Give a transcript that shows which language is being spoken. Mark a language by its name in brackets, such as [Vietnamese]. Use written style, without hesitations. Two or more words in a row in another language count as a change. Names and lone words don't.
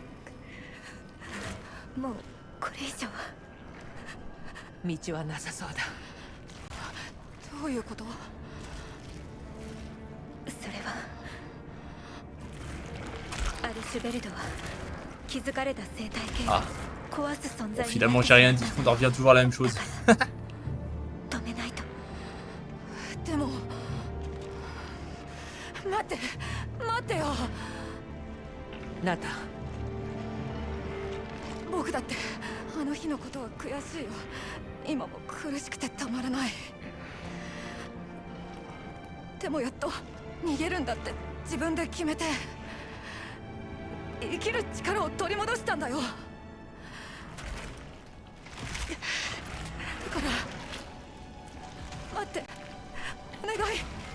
[Japanese] もうこれ以上は。道はなさそうだ。どういうこと？それはアルシュベルドは気づかれた生態系を Ah. 壊す存 [French] Bon, [Japanese] 在に [French] finalement, j'ai rien dit. On en revient toujours à la même chose. [Japanese] 止めないと。でも待ってよ。ナタ、僕だってあの日のことは悔しいよ。今も苦しくてたまらない。でもやっと逃げるんだって自分で決めて生きる力を取り戻したんだよ。だから待って、お願い。